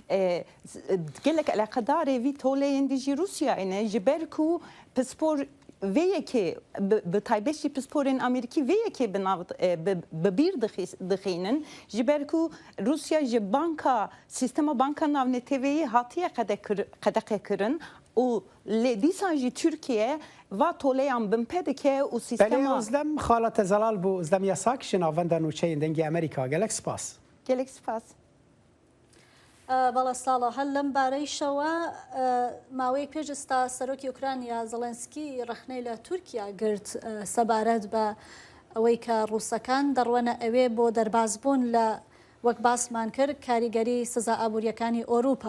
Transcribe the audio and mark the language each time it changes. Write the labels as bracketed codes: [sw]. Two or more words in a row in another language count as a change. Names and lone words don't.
[ku] gelek eleqedarê vî toleyên de jî Rusyayê ne ji ber ku pispor vê yekê bi taybet jî pisporên Amerîkî vê yekê bi bîr dixînin ji ber ku Rusya ji banka sîstema banka navneteviyê hatiye qedeqê kirin û lê dîsan jî Tirkiye va toleyan binpê dike û sîstema Belê özlem xalate zelal bû özlem yasak ji navenda nûçeyên dengê Amerîka gelek spas. Gelek spas. [ckb] بەڵە ساڵە هەل لەم بارەیشەوە ماوەی پێشستا سەرۆکی ئوکرانیا زەڵەنسکی ڕخنەی لە تورکیا گرت سەبارەت بە ئەوەی کە ڕووسەکان دەڕوەنە ئەوێ بۆ دەربازبوون لە وەک باسمان کرد کاریگەری سزا ئابوووریەکانی ئۆروپا.